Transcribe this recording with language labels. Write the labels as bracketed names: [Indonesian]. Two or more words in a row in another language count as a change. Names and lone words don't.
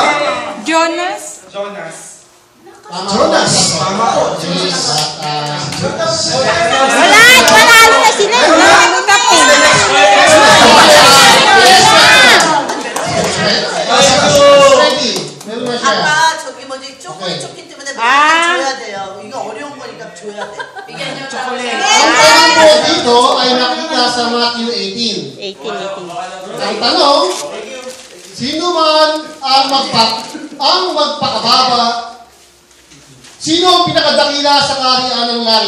[Filipino] Jonas. Tama Jonas. po. Tama po. Yes, Wala, panalo na sila. Ano na po? ready. Meron na siya. [Korean] 아까 저기 뭐지 초콜릿 때문에 아. 줘야 돼요. 이거 어려운 거니까 줘야 돼. [Filipino] Ang tanong po dito ay nakita sa Matthew 18. 18. Ang tanong, sino man ang magpakababa? Sino ang pinakadakila sa kaharian ng langit?